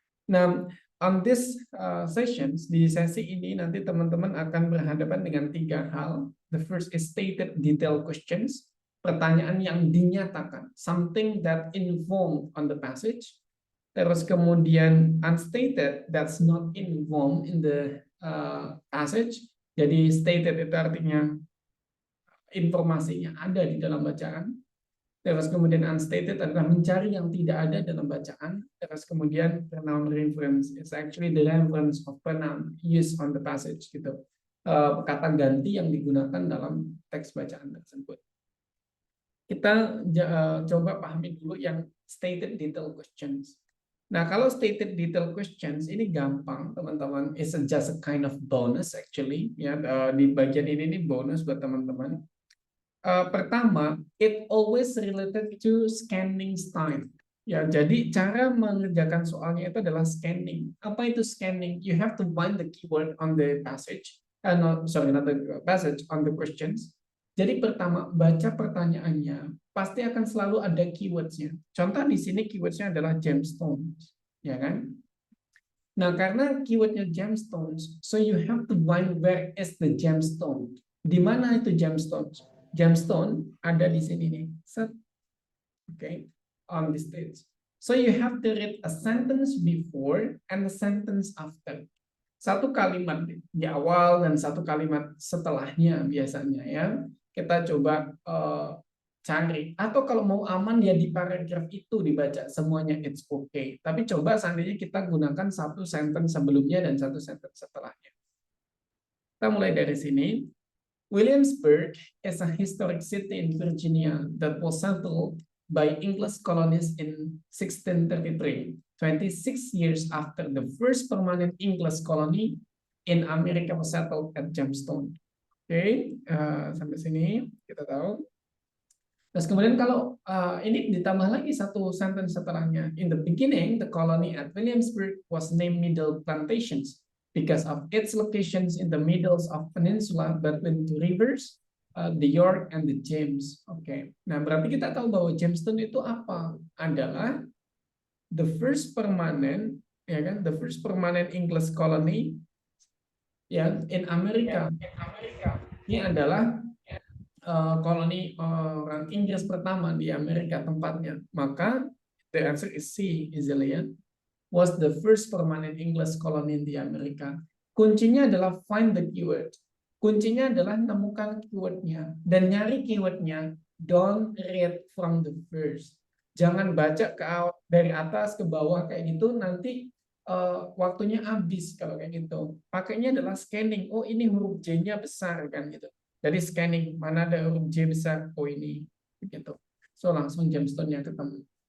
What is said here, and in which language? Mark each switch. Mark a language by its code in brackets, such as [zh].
[id] Nah, [en] on this sessions, [id] di sesi ini nanti teman-teman akan berhadapan dengan 3 hal. [en] The first is stated detail questions. [id] pertanyaan yang dinyatakan, [en] something that informed on the passage. [id] Terus kemudian [en] unstated, that's not informed in the passage. [id] Jadi stated itu artinya informasinya ada di dalam bacaan. Terus kemudian unstated adalah mencari yang tidak ada dalam bacaan. Terus kemudian [en] pronoun reference is actually the reference of pronoun used on the passage gitu. [id] Kata ganti yang digunakan dalam teks bacaan tersebut. Kita coba pahami dulu yang stated detail questions. Nah, kalau stated detail questions ini gampang, teman-teman. [en] It's just a kind of bonus actually. [id] Ya, di bagian ini bonus buat teman-teman. Pertama, [en] it always related to scanning style. [id] Ya, jadi cara mengerjakan soalnya itu adalah scanning. Apa itu scanning? [en] You have to find the keyword on the passage. Not the passage, on the questions. [id] Jadi pertama, baca pertanyaannya, pasti akan selalu ada keywords-nya. Contoh di sini keywords-nya adalah gemstones, ya kan? Nah, karena keyword-nya gemstones, [en] so you have to find where is the gemstone. [id] Di mana itu gemstones? Gemstone ada di sini nih. Set. [en] Okay, on the stage. So you have to read a sentence before and a sentence after. [id] Satu kalimat di awal dan satu kalimat setelahnya biasanya ya. Kita coba cari. Atau kalau mau aman ya di paragraf itu dibaca semuanya, [en] it's okay. [id] Tapi coba seandainya kita gunakan satu sentence sebelumnya dan satu sentence setelahnya. Kita mulai dari sini. [en] Williamsburg is a historic city in Virginia that was settled by English colonists in 1633, 26 years after the first permanent English colony in America was settled at Jamestown. [id] Oke, sampai sini kita tahu. Terus kemudian kalau ini ditambah lagi satu sentence setelahnya. [en] In the beginning, the colony at Williamsburg was named Middle Plantations because of its locations in the middles of peninsula between two rivers, the York and the James. [id] Oke. Nah, berarti kita tahu bahwa Jamestown itu apa? Adalah [en] the first permanent, [id] ya kan? [en] The first permanent English colony ya in Amerika. [id] Ini adalah koloni orang Inggris pertama di Amerika tempatnya. Maka [en] the answer is C, easily ya. Was the first permanent English colony in the America. [id] Kuncinya adalah [en] find the keyword. [id] Kuncinya adalah temukan keywordnya. Dan nyari keywordnya, [en] don't read from the first. [id] Jangan baca dari atas ke bawah kayak gitu, nanti waktunya habis kalau kayak gitu. Pakainya adalah scanning. Oh, ini huruf J-nya besar kan gitu. Jadi scanning, mana ada huruf J besar? Oh, ini. Gitu. So, langsung gemstone-nya ketemu.